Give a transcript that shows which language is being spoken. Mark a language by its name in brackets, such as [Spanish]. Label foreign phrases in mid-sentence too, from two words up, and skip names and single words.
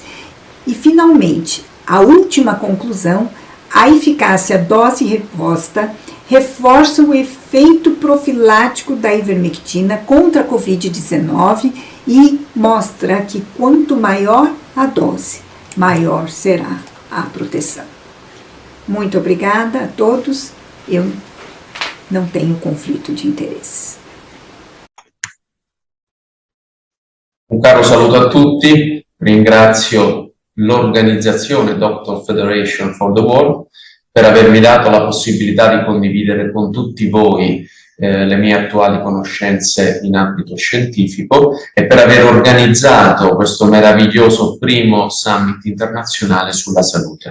[Portuguese] E, finalmente, a última conclusão, a eficácia dose-resposta reforça o efeito profilático da ivermectina contra a Covid-19 e mostra que quanto maior a dose, maior será a proteção. Muito obrigada a todos. Eu não tenho conflito de interesses. [Italian] Un caro saluto a tutti, ringrazio l'organizzazione Doctor Federation for the World per avermi dato la possibilità di condividere con tutti voi le mie attuali conoscenze in ambito scientifico e per aver organizzato questo meraviglioso primo summit internazionale sulla salute.